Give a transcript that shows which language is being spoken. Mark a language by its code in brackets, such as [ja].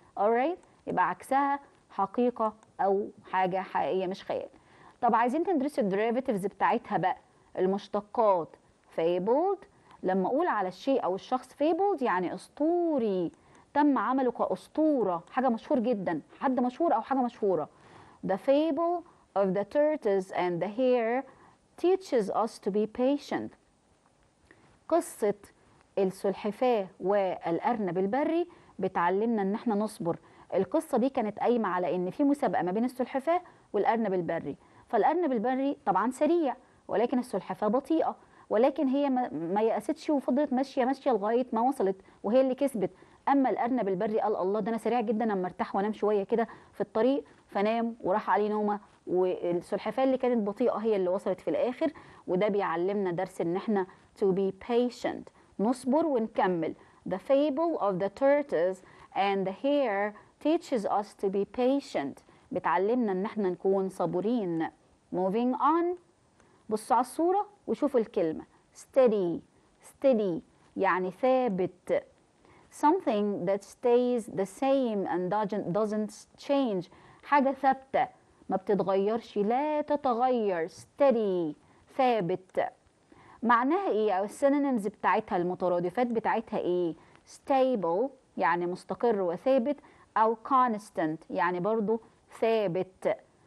[ar] alright. يبقى عكسها حقيقة أو حاجة حقيقية مش خيال. طب عايزين تدرسوا الديريفيتيفز بتاعتها بقى، المشتقات. fabled لما أقول على الشيء أو الشخص fabled يعني أسطوري، تم عمله كأسطورة، حاجة مشهور جدا، حد مشهور أو حاجة مشهورة. [en] The fable of the tortoise and the hare teaches us to be patient. [ar] قصة السلحفاة والأرنب البري بتعلمنا ان احنا نصبر. القصة دي كانت قايمة على ان في مسابقة ما بين السلحفاة والأرنب البري، فالأرنب البري طبعا سريع ولكن السلحفاة بطيئة، ولكن هي ما يأستش وفضلت ماشية لغاية ما وصلت وهي اللي كسبت. اما الأرنب البري قال الله ده انا سريع جدا، اما ارتاح وانام شوية كده في الطريق، فنام وراح عليه نومة، والسلحفاة اللي كانت بطيئة هي اللي وصلت في الآخر. وده بيعلمنا درس ان احنا [en] to be patient، [ar] نصبر ونكمل. [en] The fable of the tortoise and the hare teaches us to be patient. [ar] بتعلمنا ان احنا نكون صبورين. [en] Moving on. [ar] بصوا على الصورة وشوفوا الكلمة. [en] Steady. [ar] Steady يعني ثابت. [en] Something that stays the same and doesn't change. [ar] حاجة ثابتة ما بتتغيرش، لا تتغير. Steady ثابت. معناها ايه او السينونيمز بتاعتها المترادفات بتاعتها ايه؟ stable يعني مستقر وثابت، او constant يعني برضو ثابت.